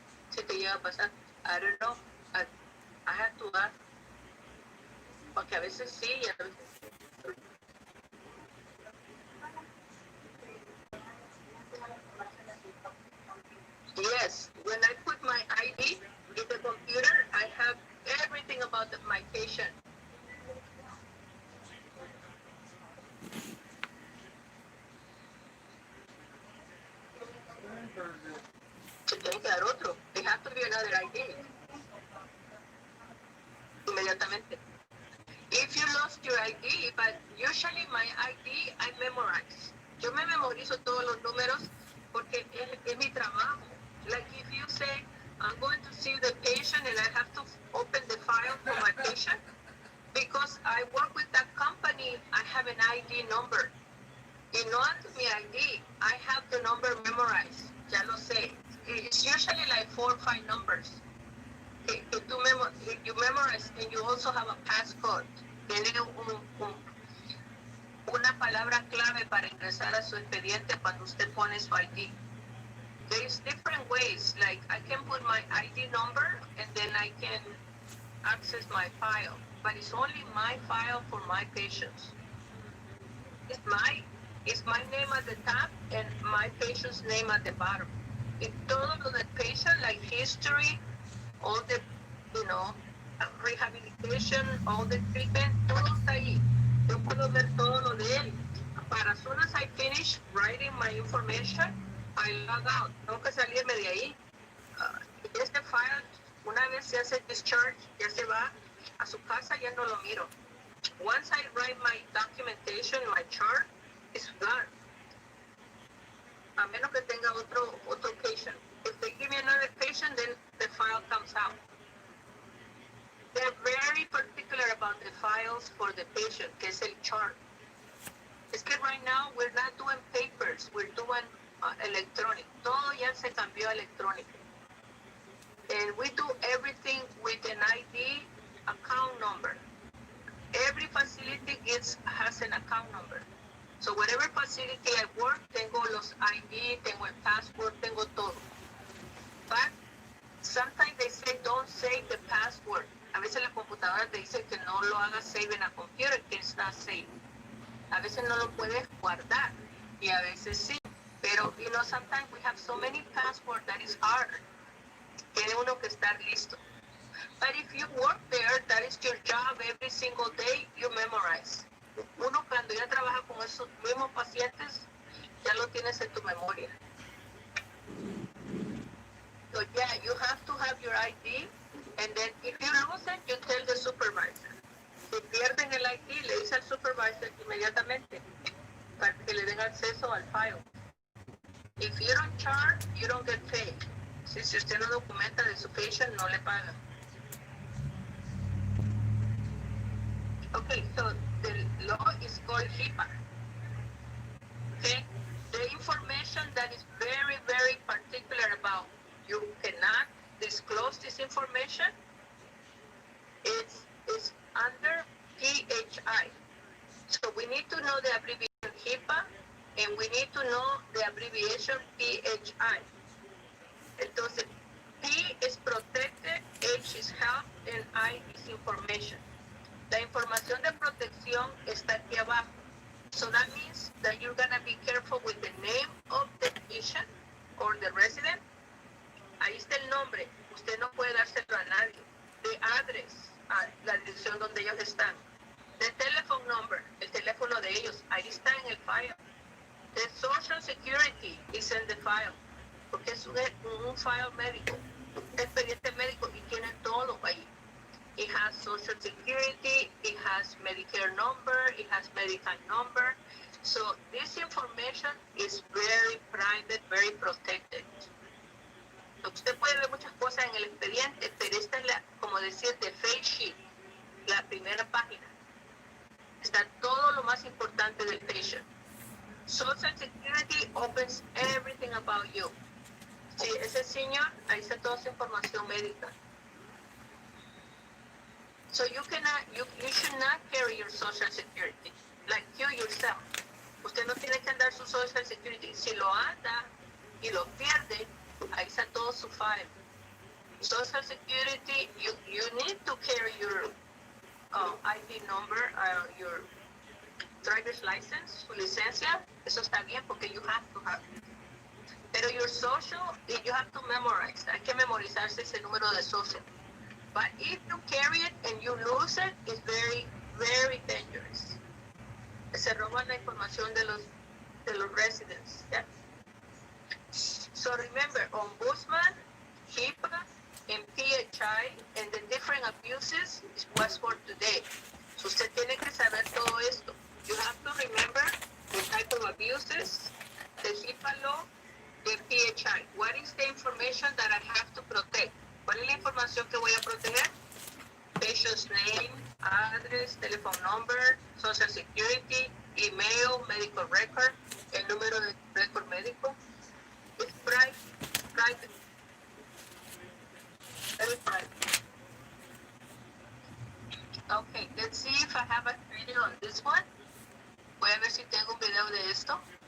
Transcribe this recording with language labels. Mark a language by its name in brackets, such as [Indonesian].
[Spanish] Si te llega a pasar, [English] I don't know, I have to ask. [Spanish] Porque a veces sí y a veces sí. [English] Yes, when I put my ID in the computer, I have everything about my patient. [Spanish] Se tiene que dar otro. [English] They have to be another ID. [Spanish] Inmediatamente. [English] If you lost your ID, but usually my ID I memorize. [Spanish] Yo me memorizo todos los números porque es mi trabajo. [English] Like if you say, I'm going to see the patient and I have to open the file for my patient, because I work with that company, I have an ID number. [Spanish] Y no ante mi ID, [English] I have the number memorized. [Spanish] Ya lo sé. [English] It's usually like 4 or 5 numbers. You memorize and you also have a passcode. [Spanish] Tiene una palabra clave para ingresar a su expediente cuando usted pone su ID. [English] There's different ways, like I can put my ID number and then I can access my file, but it's only my file for my patients. It's my name at the top and my patient's name at the bottom. [Spanish] Y todo lo del [English] patient, like history, all the, rehabilitation, all the treatment, [Spanish] todo está ahí. Yo puedo ver todo lo de él. [English] Para as soon as I finish writing my information, I log out. [Spanish] Tengo que salirme de ahí. Este file, una vez se hace discharge, ya se va a su casa, ya no lo miro. [English] Once I write my documentation, my chart, it's done. [Spanish] A menos que tenga otro patient. [English] If they give me another patient, then the file comes out. They're very particular about the files for the patient, [Spanish] que es el chart. Es que [English] right now we're not doing papers, we're doing electronic. [Spanish] Todo ya se cambió a electronic. [English] And we do everything with an ID account number. Every facility has an account number. So whatever facility I work, [Spanish] tengo los ID, tengo el password, tengo todo. [English] But sometimes they say don't save the password. [Spanish] A veces la computadora te dice que no lo hagas save en la computer, que [English] it's not safe. [Spanish] A veces no lo puedes guardar y a veces sí. Pero [English] Pero, sometimes we have so many passwords that is hard. [Spanish] Tiene uno que estar listo. [English] But if you work there, that is your job every single day, you memorize. [Spanish] Uno cuando ya trabaja con esos mismos pacientes, ya lo tienes en tu memoria. [English] So yeah, you have to have your ID, and then if you lose it, you tell the supervisor. [Spanish] Si pierden el ID, le dice al supervisor inmediatamente para que le den acceso al file. [English] If you don't charge, you don't get paid. [Spanish] Si usted no documenta de su patient, no le pagan. [English] Okay, so the law is called HIPAA. Okay, the information that is very, very particular about you cannot disclose this information is under PHI. So we need to know the abbreviation HIPAA, and we need to know the abbreviation PHI. [Spanish] Entonces, [English] P is protected, H is health, and I is information. [Spanish] La información de protección está aquí abajo. [English] So that means that you're going to be careful with the name of the patient or the resident. [Spanish] Ahí está el nombre. Usted no puede dárselo a nadie. [English] The address, [Spanish] la dirección donde ellos están. [English] The telephone number, [Spanish] el teléfono de ellos. Ahí está en el file. [English] The social security is in the file. [Spanish] Porque es un file médico. Un expediente médico y tiene todo ahí. [English] It has social security, it has Medicare number, it has medical number. So this information is very private, very protected. [Spanish] Usted puede ver muchas cosas en el expediente, pero esta es como decir, [English] the face sheet, [Spanish] la primera página. Está todo lo más importante del patient. [English] Social Security opens everything about you. [Spanish] Sí, ese señor, ahí está toda su información médica. [English] So you should not carry your social security, like you yourself. [Spanish] Usted no tiene que andar su social security. Si lo anda y lo pierde, ahí está todo su file. [English] Social security, you need to carry your ID number, your driver's license, [Spanish] su licencia. Eso está bien porque [English] you have to have it. Pero your social, you have to memorize. [Spanish] Hay que memorizarse ese número de social. [English] But if you carry it and you lose it, it's very, very dangerous. [Spanish] Se roban la información de los residents. [English] Yeah? So remember, Ombudsman, HIPAA, and PHI, and the different abuses is what's for today. [Spanish] So usted tiene que saber todo esto. [English] You have to remember the type of abuses, the HIPAA law, the PHI. What is the information that I have to protect? [Spanish] ¿Cuál es la información que voy a proteger? [English] Patient's name, address, telephone number, social security, email, medical record, [Spanish] el número de récord médico. [English] It's private. Very private. Okay, let's see if I have a video on this one. [Spanish] Voy a ver si tengo un video de esto.